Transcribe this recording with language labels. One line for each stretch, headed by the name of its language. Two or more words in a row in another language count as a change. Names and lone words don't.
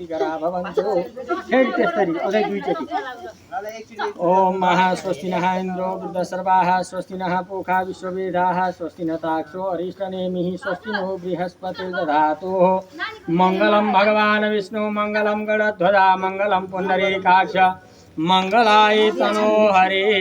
Sanskrit: करा भवन्तु
Nepali: फेरि त्यस्तरी अझै दुईचोटि
Sanskrit: ओम महास्वस्ति नः इन्द्रो वृद्धसर्वाः स्वस्ति नः पूषा विश्ववेदाः स्वस्ति न ताक्षो अरिष्टनेमिः स्वस्ति नो बृहस्पतिर्दधातु मङ्गलं भगवान् विष्णु मङ्गलं गणध्वजा मङ्गलं पुण्डरीकाक्ष मङ्गलाय तनो हरे